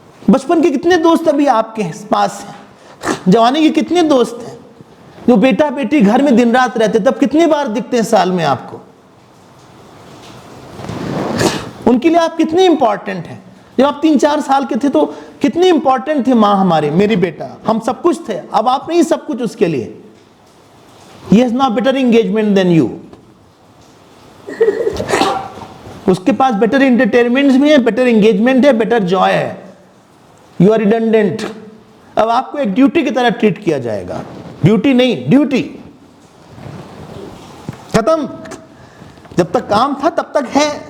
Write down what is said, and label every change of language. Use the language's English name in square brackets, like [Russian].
[Hindi] बचपन के कितने दोस्त अभी आपके पास हैं? जवानी के कितने दोस्त हैं जो बेटा बेटी घर में दिन रात रहते, तब कितनी बार दिखते हैं साल में आपको? उनके लिए आप कितने इंपॉर्टेंट हैं? जब आप 3-4 साल के थे तो कितने इंपॉर्टेंट थे मां हमारे, मेरी बेटा, हम सब कुछ थे. अब आप नहीं सब कुछ उसके लिए. [English] He has now better engagement than you. [Hindi] उसके पास बेटर एंटरटेनमेंट भी है, बेटर एंगेजमेंट है, बेटर जॉय है. [English] You are redundant. [Hindi] अब आपको एक ड्यूटी की तरह ट्रीट किया जाएगा. ड्यूटी नहीं, ड्यूटी खत्म. जब तक काम था तब तक है,